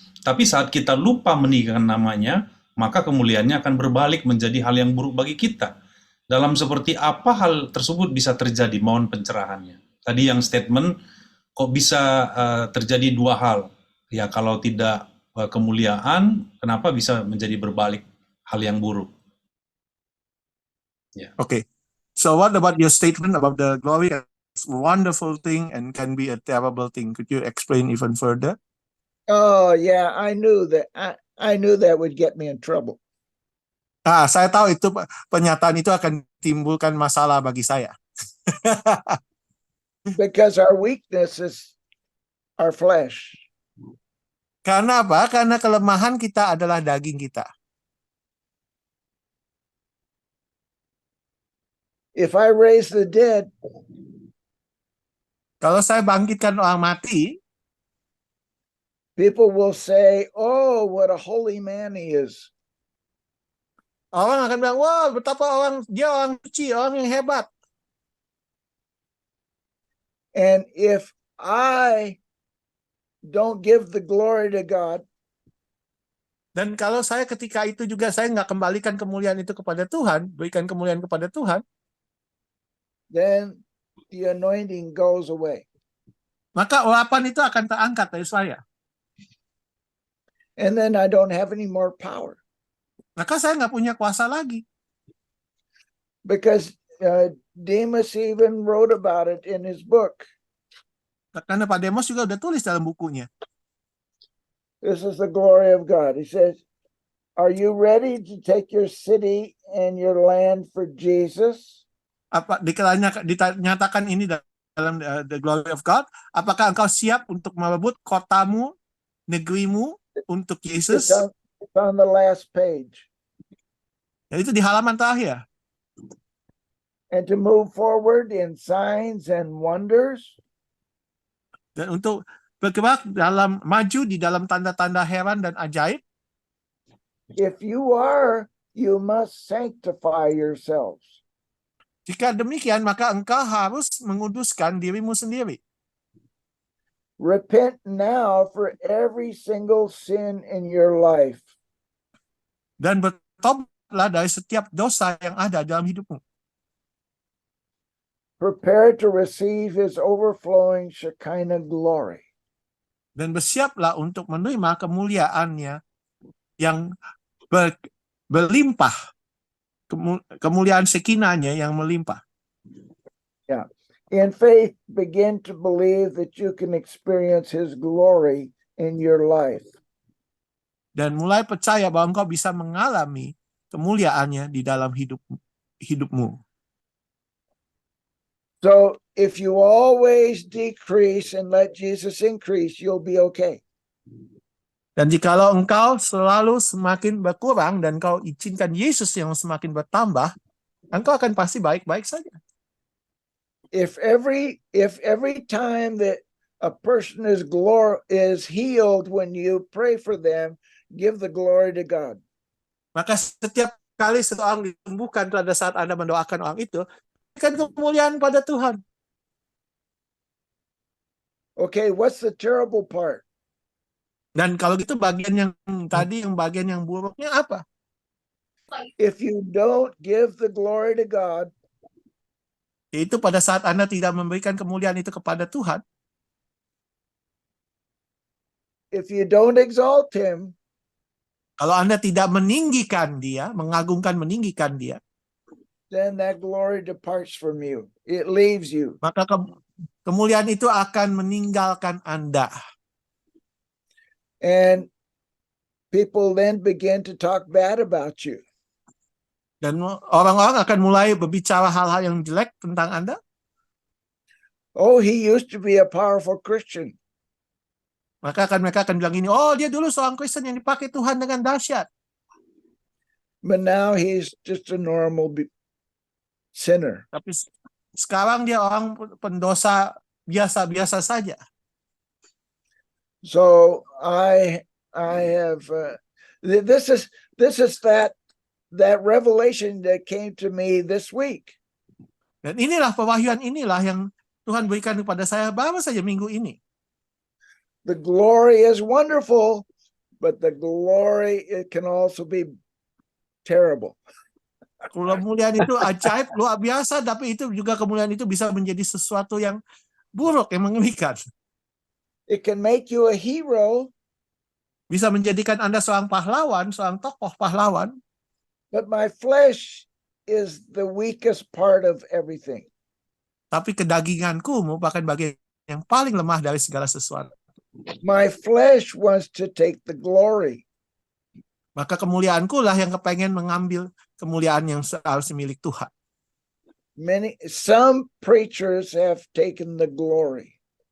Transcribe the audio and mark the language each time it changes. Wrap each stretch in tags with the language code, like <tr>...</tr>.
<id>Tapi saat kita lupa meninggikan namanya, maka kemuliaannya akan berbalik menjadi hal yang buruk bagi kita. Dalam seperti apa hal tersebut bisa terjadi? Mohon pencerahannya. Tadi yang statement, kok bisa terjadi dua hal? Ya, kalau tidak kemuliaan, kenapa bisa menjadi berbalik hal yang buruk?</id> <en>Okay. So what about your statement about the glory as a wonderful thing and can be a terrible thing? Could you explain even further? Oh yeah, I knew that. I knew that would get me in trouble.</en> <id>Saya tahu itu pernyataan itu akan timbulkan masalah bagi saya.</id> <en>Because our weakness is our flesh.</en> <id>Karena apa? Karena kelemahan kita adalah daging kita.</id> <en>If I raise the dead,</en> <id>kalau saya bangkitkan orang mati,</id> <en>people will say, "Oh, what a holy man he is."</en> <id>orang akan bilang, wah betapa dia orang suci, orang yang hebat.</id> <en>And if I don't give the glory to God,</en> <id>dan kalau saya ketika itu juga saya nggak kembalikan kemuliaan itu kepada Tuhan, berikan kemuliaan kepada Tuhan,</id> <en>then the anointing goes away.</en> <id>maka urapan itu akan terangkat dari saya.</id> <en>And then I don't have any more power.</en> <id>Maka saya nggak punya kuasa lagi.</id> <en>Because Demas even wrote about it in his book.</en> <id>Karena Pak Demos juga udah tulis dalam bukunya.</id> <en>This is the glory of God. He says, "Are you ready to take your city and your land for Jesus?"</en> <id>Dinyatakan ini dalam the glory of God. Apakah engkau siap untuk merebut kotamu, negerimu untuk Yesus?</id> <en>It's on the last page.</en> <id>Dan itu di halaman terakhir.</id> <en>And to move forward in signs and wonders.</en> <id>Dan untuk bergerak maju di dalam tanda-tanda heran dan ajaib.</id> <en>If you are, you must sanctify yourselves.</en> <id>Jika demikian, maka engkau harus menguduskan dirimu sendiri.</id> <en>Repent now for every single sin in your life.</en> <id>Dan bertobatlah dari setiap dosa yang ada dalam hidupmu.</id> <en>Prepare to receive his overflowing Shekinah glory.</en> <id>Dan bersiaplah untuk menerima kemuliaannya yang berlimpah. Kemuliaan Shekinahnya yang melimpah.</id> <en>Yeah. In faith, begin to believe that you can experience his glory in your life.</en> <id>Dan mulai percaya bahwa engkau bisa mengalami kemuliaannya di dalam hidupmu.</id> <en>So if you always decrease and let Jesus increase, you'll be okay.</en> <id>Dan jikalau engkau selalu semakin berkurang dan kau izinkan Yesus yang semakin bertambah, engkau akan pasti baik-baik saja.</id> <en>If every time that a person is healed when you pray for them, give the glory to God.</en> <id>Maka setiap kali seseorang disembuhkan pada saat Anda mendoakan orang itu, berikan kemuliaan pada Tuhan.</id> <en>Okay, what's the terrible part?</en> <id>Dan kalau gitu bagian yang tadi, yang bagian yang buruknya apa?</id> <en>If you don't give the glory to God,</en> <id>Yaitu pada saat Anda tidak memberikan kemuliaan itu kepada Tuhan,</id> <en>if you don't exalt him,</en> <id>kalau Anda tidak meninggikan dia, mengagungkan, meninggikan dia,</id> <en>then that glory departs from you. It leaves you.</en> <id>maka kemuliaan itu akan meninggalkan Anda.</id> <en>And people then begin to talk bad about you.</en> <id>Dan orang-orang akan mulai berbicara hal-hal yang jelek tentang Anda.</id> <en>Oh, he used to be a powerful Christian.</en> <id>Maka mereka akan bilang ini, oh dia dulu seorang Kristen yang dipakai Tuhan dengan dahsyat.</id> <en>But now he's just a normal sinner.</en> <id>Tapi sekarang dia orang pendosa biasa-biasa saja.</id> <en>So I have this is that revelation that came to me this week.</en> <id>Dan inilah pewahyuan inilah yang Tuhan berikan kepada saya baru saja minggu ini.</id> <en>The glory is wonderful, but the glory, it can also be terrible.</en> <id>Kemuliaan itu ajaib, luar biasa, tapi itu juga kemuliaan itu bisa menjadi sesuatu yang buruk, yang mengerikan.</id> <en>It can make you a hero,</en> <id>Bisa menjadikan Anda seorang pahlawan, seorang tokoh pahlawan,</id> <en>but my flesh is the weakest part of everything.</en> <id>tapi kedaginganku merupakan bagian yang paling lemah dari segala sesuatu.</id> <en>My flesh wants to take the glory.</en> <id>Maka kemuliaanku lah yang kepengen mengambil kemuliaan yang seharusnya milik Tuhan.</id> <en>Some preachers have taken the glory.</en>